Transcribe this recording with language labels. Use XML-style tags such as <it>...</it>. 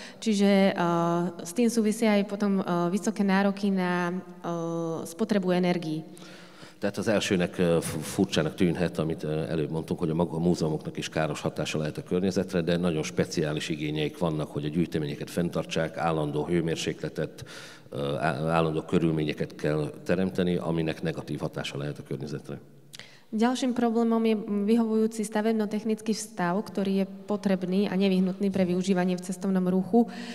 <sk>Čiže s tým súvisia aj potom vysoké nároky na spotrebu energií.</sk> <hu>Tehát az elsőnek furcsának tűnhet, amit előbb mondtunk, hogy a múzeumoknak is káros hatása lehet a környezetre, de nagyon speciális igényeik vannak, hogy a gyűjteményeket fenntartsák, állandó hőmérsékletet, állandó körülményeket kell teremteni, aminek negatív hatása lehet a környezetre.</hu> <sk>Ďalším problémom je vyhovujúci stavebno-technický stav, ktorý je potrebný a nevyhnutný pre využívanie v cestovnom ruchu.</sk>